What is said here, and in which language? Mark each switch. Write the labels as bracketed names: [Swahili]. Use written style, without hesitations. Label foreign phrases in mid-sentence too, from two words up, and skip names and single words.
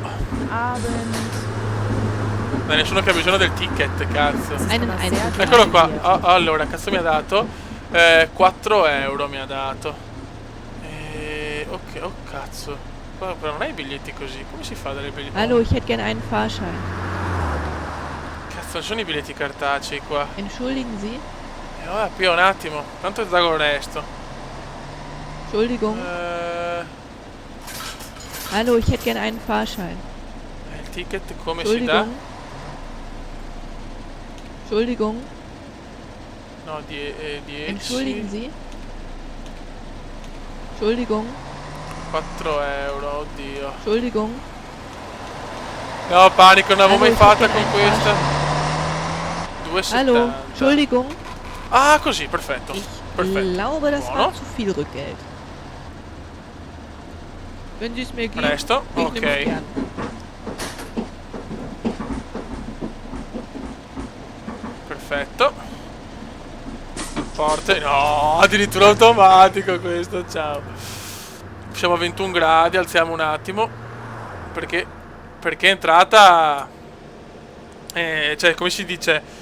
[German] Abend. [Italian] Dai, nessuno che ha bisogno del ticket, cazzo. [German] Einen Eindruck. [Italian] Eccolo qua. Allora, cazzo mi ha dato? 4 euro mi ha dato. Ok, oh cazzo. Però non hai i biglietti così. Come si fa a dare i biglietti? [German] Hallo, ich hätte gern einen Fahrschein. [Italian] Cazzo, non sono i biglietti cartacei qua. [German] Entschuldigen Sie? [Italian] Vabbè, qui un attimo. Tanto ti dago il resto. [German] Entschuldigung. Hallo, ich hätte gern einen Fahrschein. [Italian] Il ticket come si dà? [German] Entschuldigung. Entschuldigung. [Italian] No, 10. [German] Entschuldigen Sie? Entschuldigung. [Italian] 4 euro, oddio. [German] Entschuldigung. [Italian] No, panico, non l'avevo mai [German] Hallo, ich [Italian] fatta [German] hätte [Italian] con [German] gern einen [Italian] questa. [German] Fahrschein. 2,70. Hallo, Entschuldigung. [Italian] Ah, così, perfetto. [German] Ich [Italian] Perfetto. [German] glaube, das [Italian] Buono. [German] war zu viel Rückgeld. Wenn Sie es mir geben, [Italian] Presto, [German] ich nehme [Italian] ok. [German] es gern. [Italian] Perfetto. Porte. No, addirittura automatico questo, ciao. Siamo a 21 gradi, alziamo un attimo. Perché è entrata... cioè, come si dice...